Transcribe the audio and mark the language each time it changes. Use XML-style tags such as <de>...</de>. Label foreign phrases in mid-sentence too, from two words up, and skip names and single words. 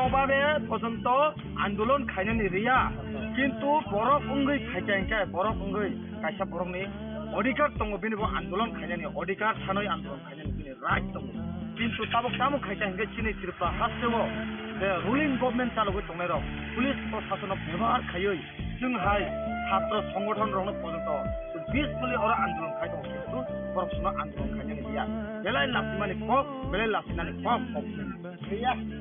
<trp>भावे पर्यंत आंदोलन खायनानि रिया किन्तु बरफ उंगै खायजायनखाय बरफ उंगै कायसा बरफनि अधिकार दङ बेनिबो आंदोलन खायनानि अधिकार थानाय आंदोलन खायनानि बेनि राइट दङ किन्तु तामु खायजायनखाय सिनि त्रिपुरा हास्टेओ बे</trp> <en>ruling government</en> <trp>चालुगै दंनाय र पुलिस प्रशासन व्यवहार खायै जोंहाय छात्र संगठन रनो पर्यंत पीसफुली और आंदोलन खाय दङ किन्तु बरफसुना आंदोलन खायनानि रिया बेलाय लासिमानि कक बेलाय लासिनानि कक रिया</trp>